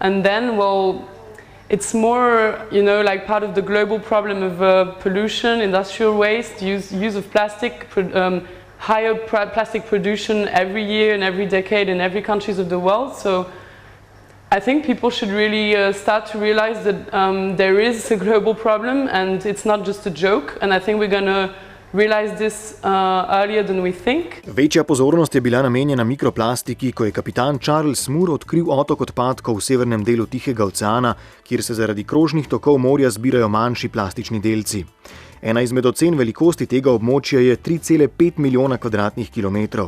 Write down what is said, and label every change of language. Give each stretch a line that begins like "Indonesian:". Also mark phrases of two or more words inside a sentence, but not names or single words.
English: And then, well, It's more, like part of the global problem of pollution, industrial waste, use of plastic, higher plastic production every year and every decade in every countries of the world. So I think people should really start to realize that there is a global problem and it's not just a joke. And I think we're going to realize this earlier than we think.
Slovenian: Večja pozornost je bila namenjena mikroplastiki, ko je kapitan Charles Moore odkril otok odpadkov v severnem delu Tihega oceana, kjer se zaradi krožnih tokov morja zbirajo manjši plastični delci. Ena izmed ocen velikosti tega območja je 3,5 milijona kvadratnih kilometrov.